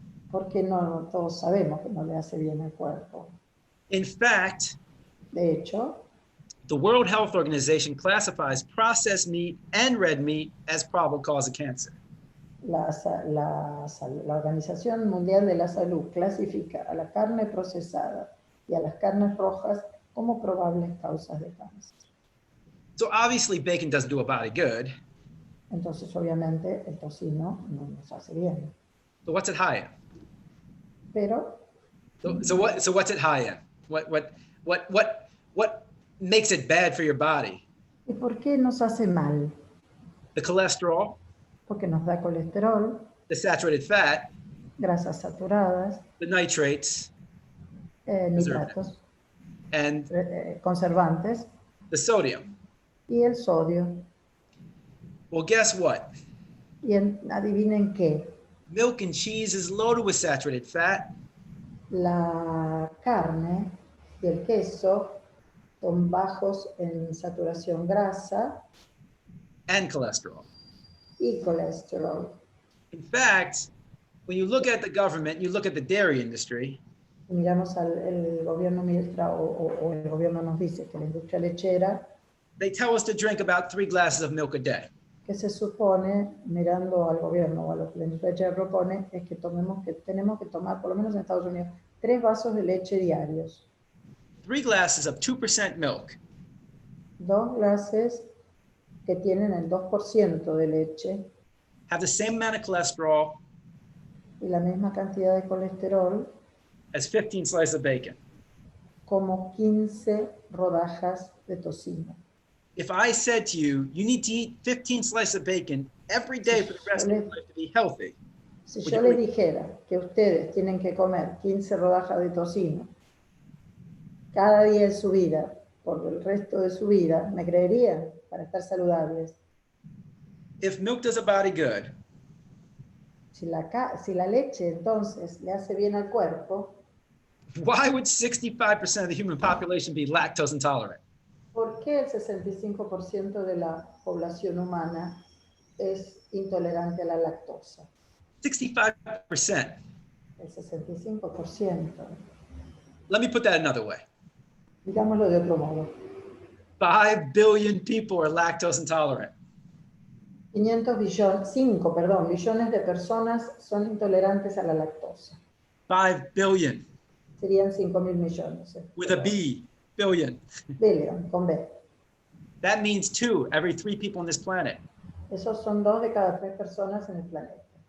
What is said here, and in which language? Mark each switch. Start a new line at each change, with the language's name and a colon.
Spanish: porque no todos sabemos que no le hace bien al cuerpo.
English: In fact,
Spanish: De hecho,
English: the World Health Organization classifies processed meat and red meat as probable cause of cancer.
Spanish: la Organización Mundial de la Salud clasifica a la carne procesada y a las carnes rojas como probables causas de cáncer.
English: So obviously bacon doesn't do a body good.
Spanish: Entonces, obviamente, el tocino no nos hace bien.
English: So what's it high in?
Spanish: Pero,
English: So what's it high in? What makes it bad for your body?
Spanish: ¿y por qué nos hace mal?
English: The cholesterol,
Spanish: Porque nos da colesterol,
English: the saturated fat,
Spanish: grasas saturadas,
English: the nitrates,
Spanish: nitratos,
English: and
Spanish: conservantes
English: the sodium.
Spanish: y el sodio.
English: Well, guess what?
Spanish: Y adivinen qué,
English: Milk and cheese is loaded with saturated fat,
Spanish: la carne y el queso son bajos en saturación grasa
English: and cholesterol.
Spanish: y colesterol.
English: In fact, when you look at the government, you look at the dairy industry,
Spanish: Si miramos el gobierno o el gobierno nos dice que la industria lechera,
English: they tell us to drink about 3 glasses of milk a day.
Spanish: que se supone, mirando al gobierno o a lo que la industria lechera propone, es que tenemos que tomar, por lo menos en Estados Unidos, 3 vasos de leche diarios.
English: 3 glasses of 2% milk
Spanish: 2 glases que tienen el 2% de leche
English: have the same amount of cholesterol
Spanish: y la misma cantidad de colesterol
English: as 15 slices of bacon.
Spanish: como 15 rodajas de tocino.
English: If I said to you, you need to eat 15 slices of bacon every day for the rest of your life to be healthy,
Spanish: Si
English: would
Spanish: yo
English: you
Spanish: les
English: agree?
Spanish: dijera que ustedes tienen que comer 15 rodajas de tocino cada día de su vida, por el resto de su vida, ¿me creerían? Para estar saludables.
English: If milk does a body good,
Spanish: Si la leche entonces le hace bien al cuerpo,
English: why would 65% of the human population be lactose intolerant?
Spanish: ¿por qué el 65% de la población humana es intolerante a la lactosa?
English: 65%.
Spanish: El 65%.
English: Let me put that another way.
Spanish: Digámoslo de otro modo.
English: 5 billion people are lactose intolerant.
Spanish: 5 billones de personas son intolerantes a la lactosa.
English: 5 billion.
Spanish: Serían 5.000 millones.
English: With a B, billion.
Spanish: Billion, con B.
English: That means 2 every 3 people on this planet.
Spanish: Esos son 2 de cada 3 personas en el planeta.